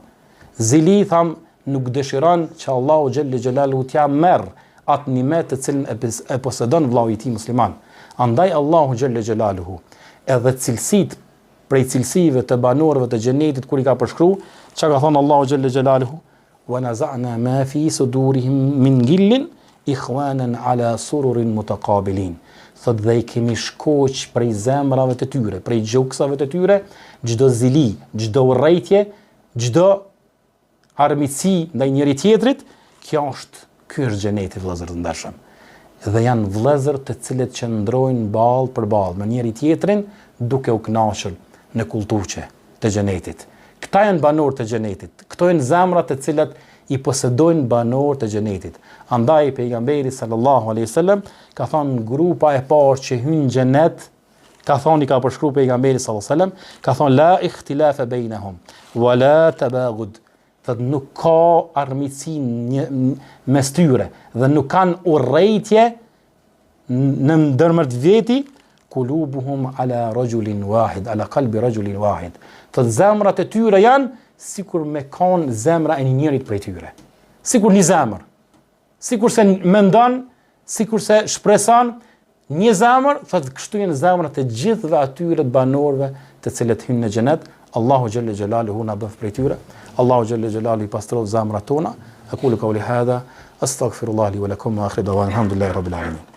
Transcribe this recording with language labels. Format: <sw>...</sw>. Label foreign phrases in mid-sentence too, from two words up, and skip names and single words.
<sq>Zili tham nuk dëshiron që Allahu</sq> <ar>جل جلاله</ar> <sq>t'ia merr atë nimet të cilën e posedon vllau i tij musliman. Andaj Allahu</sq> <ar>جل جلاله</ar> <sq>edhe cilësit prej cilësive të banorëve të xhenetit kur i ka përshkruar, çka ka thënë Allahu</sq> <ar>جل جلاله, ونزعنا ما في صدورهم من غل إخوانا على سرر متقابلين.</ar> <sq>Thot dhe i kemi shkoq prej zemrave të tyre, prej gjuksave të tyre, çdo zili, çdo urrëtie, çdo armiqësi ndaj njëri tjetrit, ky është xheneti vëllezër të ndershëm. Dhe janë vëllezër të cilët qëndrojnë ballë për ballë me njëri tjetrin duke u kënaqur në kulturçe të xhenetit. Këta janë banorë të xhenetit. Këto janë zemrat të cilat i posedojnë banorë të xhenetit. Andaj pejgamberi</sq> <ar>صلى الله عليه وسلم</ar> <sq>ka thënë grupa e parë që hyn në xhenet, ka thënë i ka përshkruar pejgamberi</sq> <ar>صلى الله عليه وسلم,</ar> <sq>ka thënë</sq> <ar>لا اختلاف بينهم ولا تباغض.</ar> <sq>Thot nuk ka armiqësi mes tyre dhe nuk kanë urrëtie në ndërmjet veti,</sq> <ar>قلوبهم على رجل واحد على قلب رجل واحد.</ar> <sq>Thot zemrat e tyre janë sikur me kanë zemra e një njerit prej tyre. Sikur një zemër. Sikur se mendon, sikur se shpreson një zemër, thot kështu janë zemrat e gjithëve atyre të banorëve të cilët hynë në xhenet. Allahu</sq> <ar>جل جلاله</ar> <sq>na bëf prej tyre. Allahu</sq> <ar>جل جلاله</ar> <sq>i pastron zemrat tona.</sq> <ar>أقول قولي هذا أستغفر الله لي ولكم وآخر دعوانا الحمد لله رب العالمين.</ar>